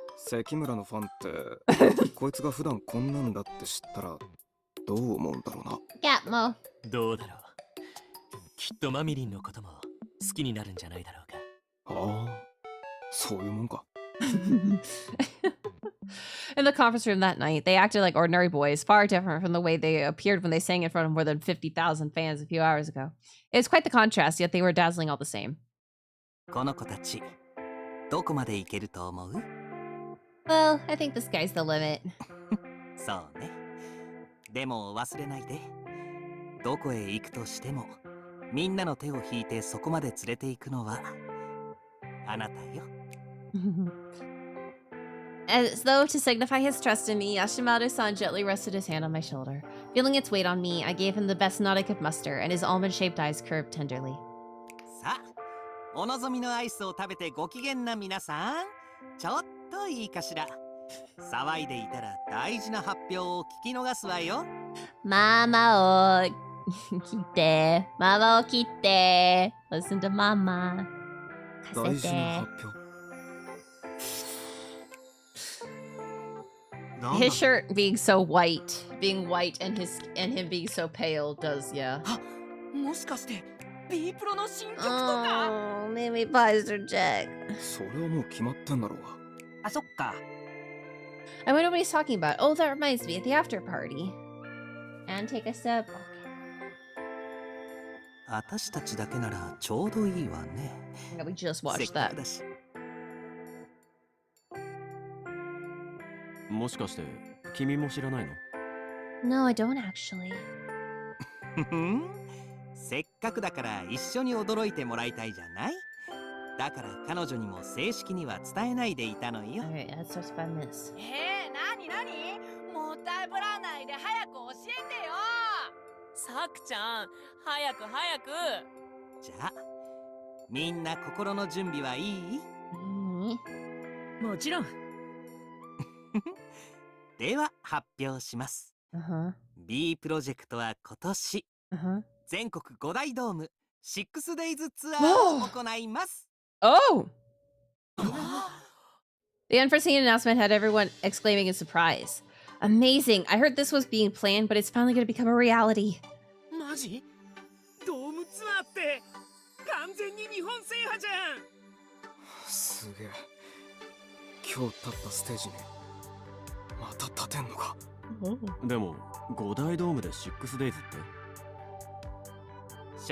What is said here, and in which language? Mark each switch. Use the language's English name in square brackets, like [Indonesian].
[Japanese] 関村のファンってこいつが普段こんなんだって知ったらどう思うんだろうな。 Gatmo. どうだろう。きっとマミリンのことも好きになるんじゃないだろうか。ああ、そういうもんか。 [English] In the conference room that night, they acted like ordinary boys, far different from the way they appeared when they sang in front of more than 50,000 fans a few hours ago. It was quite the contrast, yet they were dazzling all the same. [Japanese] この子たちどこまで行けると思う？ [English] Well, I think the sky's the limit. [Japanese] そうね。でも忘れないで。どこへ行くとしてもみんなの手を引いてそこまで連れて行くのはあなたよ。 [English] As though to signify his trust in me, Yashimaru-san gently rested his hand on my shoulder. Feeling its weight on me, I gave him the best nod I could muster, and his almond-shaped eyes curved tenderly. [Japanese] さあ、お望みのアイスを食べてご機嫌な皆さん、ちょっといいかしら。騒いでいたら大事な発表を聞き逃すわよ。ママを切って、ママを切って。 [English] Listen to mama. [Japanese] 大事な発表。 [English] His shirt being so white, being white, and him being so pale does, yeah. [Japanese] もしかして B プロの新曲とか。 [English] Oh, maybe buys her Jack. [Japanese] それはもう決まってんだろうが。あ、そっか。 [English] I wonder what he's talking about. Oh, that reminds me, at the after party. And take a sip. [Japanese] 私たちだけならちょうどいいわね。 [English] Yeah, we just [Japanese] せっ [English] watched [Japanese] かく [English] that. [Japanese] だし。もしかして君も知らないの？ [English] No, I don't actually. [Japanese] せっかくだから一緒に驚いてもらいたいじゃない？だから彼女にも正式には伝えないでいたのよ。 [English] Alright, let's just find this. [Japanese] なにもったいぶらないで早く教えてよ。さくちゃん、早く。じゃあ、みんな心の準備はいい？もちろん。では発表します。 B プロジェクトは今年、全国5大ドーム 6days ツアーを行います。 Oh! [English] The unforeseen announcement had everyone exclaiming in surprise. Amazing! I heard this was being planned, but it's finally going to become a reality. [Japanese] マジ？ドームツアーって完全に日本制覇じゃん。すげえ。今日立ったステージにまた立てんのか。でも5大ドームで 6days って